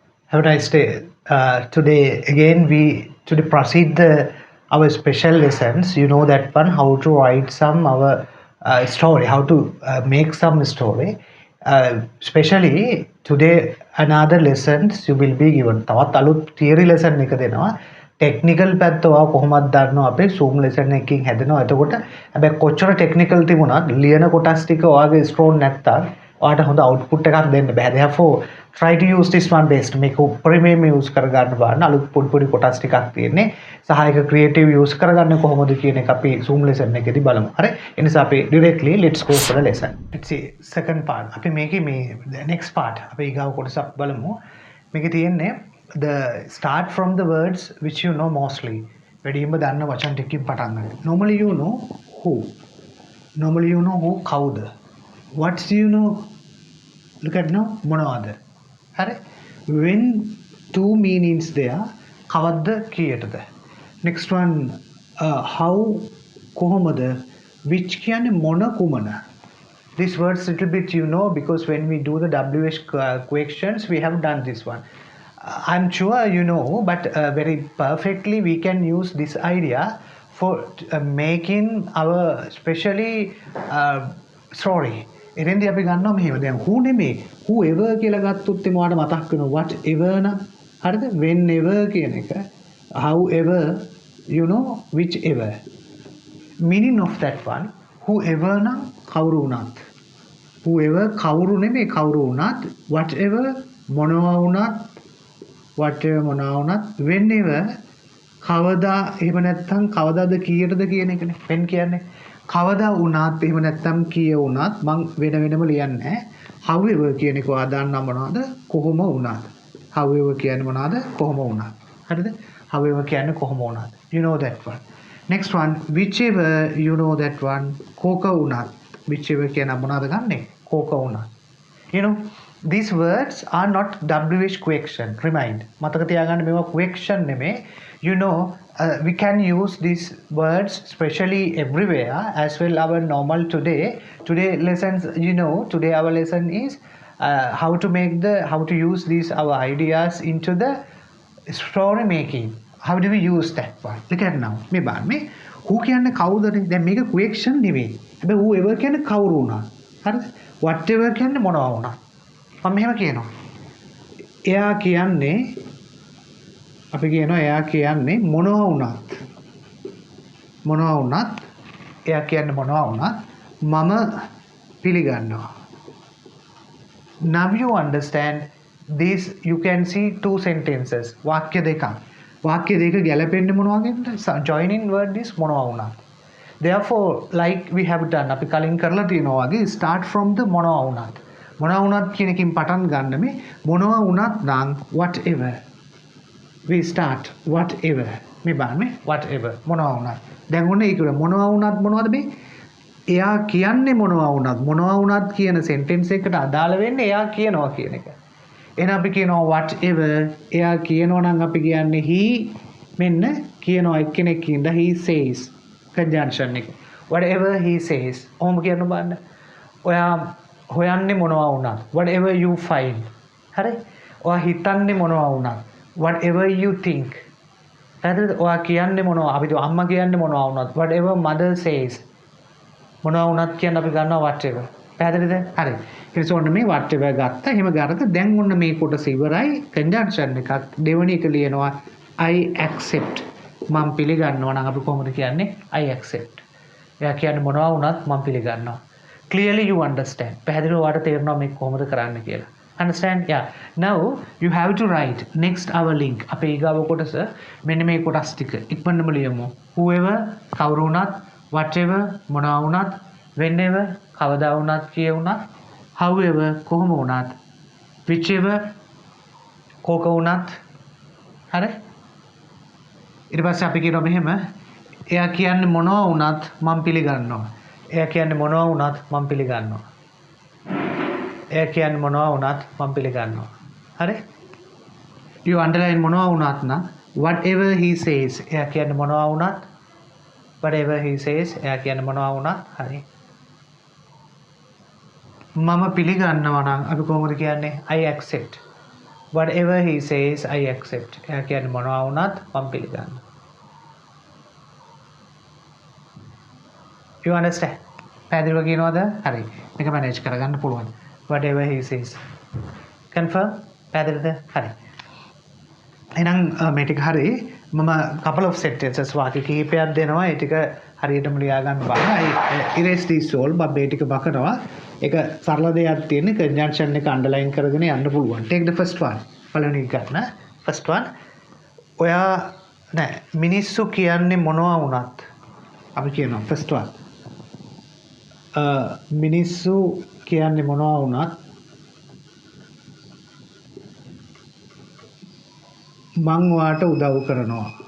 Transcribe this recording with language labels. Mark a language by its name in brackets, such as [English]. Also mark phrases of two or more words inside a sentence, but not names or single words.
[English] Have a nice day. Today again we today proceed our special lessons. You know that one how to write some our story, how to make some story. Especially today another lessons you will be given. [Sinhala] තවත් අලුත් [English] theory lesson [Sinhala] එක දෙනවා. Technical පැත්ත ඔයා කොහොමද දන්නවා අපේ [English] Zoom lesson [Sinhala] එකකින් හැදෙනවා. එතකොට හැබැයි කොච්චර technical තිබුණත් ලියන කොටස් ටික ඔයාගේ strong නැත්තම් ඔයාට හොඳ output එකක් දෙන්න බෑ. [English] Therefore try to use this one best. [Sinhala] මේක උපරිමයෙන්ම use කරගන්න බලන්න. අලුත් පොඩි පොඩි කොටස් ටිකක් තියෙන්නේ. සහායක [English] creative use [Sinhala] කරගන්න කොහොමද කියන එක අපි [English] Zoom lesson [Sinhala] එකේදී බලමු. හරි? ඒ නිසා අපි [English] directly let's go for the lesson. Let's see second part. [Sinhala] අපි මේකේ මේ next part අපි ඊගාව කොටසක් බලමු. මේකේ තියෙන්නේ [English] the start from the words which you know mostly. [Sinhala] වැඩිම දන්න වචන ටිකකින් පටන් ගන්න. [English] Normally you know who. Normally you know who කවුද. What do you know? Look at now [Sinhala] මොනවද? හරි? [English] When two meanings there [Sinhala] කවද්ද කීයටද? [English] Next one how කොහොමද which [Sinhala] කියන්නේ මොන කුමන. [English] These words little bit you know because when we do the WH questions we have done this one. I'm sure you know but very perfectly we can use this idea for making our especially story. [Sinhala] එරෙන්දී අපි ගන්නවා මෙහෙම දැන් who නෙමෙයි whoever කියලා ගත්තොත් එම ඔයාලට මතක් වෙනවා whatever නම් හරිද whenever කියන එක [English] however you know whichever meaning of that one whoever [Sinhala] නම් කවුරු වුණත් whoever කවුරු නෙමෙයි කවුරු වුණත් whatever මොනවා වුණත් whatever මොනවා වුණත් whenever කවදා එහෙම නැත්නම් කවදාද කීයටද කියන එකනේ when කියන්නේ කවදා වුණත් එහෙම නැත්නම් කීය වුණත් මං වෙන වෙනම ලියන්නේ however කියන එක ඔයා දන්නා මොනවද කොහොම වුණත් however කියන්නේ මොනවද කොහොම වුණත් හරිද however කියන්නේ කොහොම වුණත් [English] you know that one next one whichever you know that one [Sinhala] කෝක වුණත් [English] whichever [Sinhala] කියන මොනවද ගන්නෙ කෝක වුණත් [English] you know these words are not WH question remind මතක [Sinhala] තියාගන්න මේවා [English] question නෙමෙයි you know we can use these words especially everywhere as well our normal today lessons you know today our lesson is how to use these our ideas into the story making how do we use that one look at now [Sinhala] මේ බලන්න මේ who කියන්නේ කවුද දැන් මේක question නෙවෙයි හැබැයි whoever කියන්නේ කවුරු වුණා හරිද whatever කියන්නේ මොනවා වුණා මම මෙහෙම කියනවා එයා කියන්නේ අපි කියනවා එයා කියන්නේ මොනවා වුණත් එයා කියන්නේ මොනවා වුණත් මම පිළිගන්නවා [English] now you understand this you can see two sentences [Sinhala] වාක්‍ය දෙකක් ගැලපෙන්නේ මොනවාගෙන්ද [English] joining word is [Sinhala] මොනවා වුණත් [English] therefore like we have done [Sinhala] අපි කලින් කරලා තියෙනවා වගේ [English] start from the [Sinhala] මොනවා වුණත් කියන එකකින් පටන් ගන්න මේ මොනවා වුණත් නම් [English] whatever we start whatever [Sinhala] මේ බලන්න whatever මොනවා වුණත් දැන් ඔන්න ඒක මොනවා වුණත් මොනවද මේ එයා කියන්නේ මොනවා වුණත් කියන sentence එකට අදාළ වෙන්නේ එයා කියනවා කියන එක එහෙනම් අපි කියනවා whatever එයා කියනවා නම් අපි කියන්නේ he මෙන්න කියනවා එක්කෙනෙක් ඉඳලා [English] he says [Sinhala] conjunction එක [English] whatever he says [Sinhala] ඔහොම කියන්න බලන්න ඔයා හොයන්නේ මොනවා වුණත් [English] whatever you find [Sinhala] හරි ඔයා හිතන්නේ මොනවා වුණත් [English] whatever you think [Sinhala] හරිද ඔයා කියන්නේ මොනවා අපිට අම්මා කියන්නේ මොනවා වුණත් [English] whatever mother says [Sinhala] මොනවා වුණත් කියන අපි ගන්නවා whatever පැහැදිලිද හරි ඊට ඔන්න මේ whatever ගත්තා එහෙම ගරක දැන් ඔන්න මේ කොටස ඉවරයි conjunction එකක් දෙවෙනි එක ලියනවා [English] I accept [Sinhala] මම පිළිගන්නවා නම් අපි කොහොමද කියන්නේ [English] I accept [Sinhala] එයා කියන්නේ මොනවා වුණත් මම පිළිගන්නවා [English] clearly you understand [Sinhala] පැහැදිලිව ඔයාලට තේරෙනවා මේක කොහොමද කරන්න කියලා [English] understand yeah now you have to write next our link [Sinhala] අපේ ඊගාව කොටස මෙන්න මේ කොටස් ටික ඉක්මනටම ලියමු whoever කවුරු වුණත් whatever මොනවා වුණත් whenever කවදා වුණත් කිය වුණත් however කොහොම වුණත් whichever කෝක වුණත් හරි ඊට පස්සේ අපි කියනවා මෙහෙම එයා කියන්නේ මොනවා වුණත් මම පිළිගන්නවා එයා කියන්නේ මොනවා වුණත් මම පිළිගන්නවා එයා කියන්නේ මොනවා වුණත් මම පිළිගන්නවා හරි [English] you underline [Sinhala] මොනවා වුණත් නම් [English] whatever he says [Sinhala] එයා කියන්නේ මොනවා වුණත් [English] whatever he says [Sinhala] එයා කියන්නේ මොනවා වුණත් හරි මම පිළිගන්නවා නම් අපි කොහොමද කියන්නේ [English] I accept whatever he says I accept. [Sinhala] එයා කියන්නේ මොනවා වුණත් මම පිළිගන්නවා. [English] You understand? [Sinhala] පැහැදිලිව කියනවද? හරි. මේක මැනේජ් කරගන්න පුළුවන්. [English] Whatever he says. Confirm? [Sinhala] පැහැදිලිද? හරි. එහෙනම් මේ ටික හරි. මම [English] couple of sentences [Sinhala] වාක්‍ය කිහිපයක් දෙනවා. ඒ ටික හරියටම ලියා ගන්න බලන්න. [English] erase this all [Sinhala] මම මේ ටික බකනවා. ඒක සරල දෙයක් තියෙන්නේ conjunction එක underline කරගෙන යන්න පුළුවන්. [English] Take the first one. [Sinhala] පළවෙනි එක ගන්න. [English] First one. [Sinhala] ඔයා නෑ මිනිස්සු කියන්නේ මොනවා වුණත් අපි කියනවා [English] first one. [Sinhala] මිනිස්සු කියන්නේ මොනවා වුණත් මං ඔයාට උදව් කරනවා.